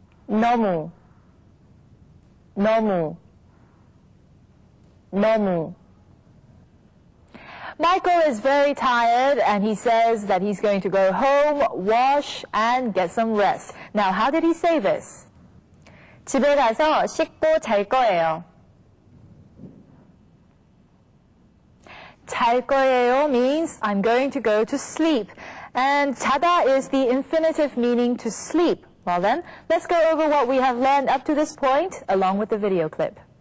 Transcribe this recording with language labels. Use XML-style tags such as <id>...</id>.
<ko>너무, 너무, 너무.</ko> <en>Michael is very tired and he says that he's going to go home, wash, and get some rest. Now, how did he say this?</en> <ko>집에 가서 씻고 잘 거예요. 잘 거예요</ko> <en>means I'm going to go to sleep. And 자다 is the infinitive meaning to sleep. Well then, let's go over what we have learned up to this point along with the video clip.</en>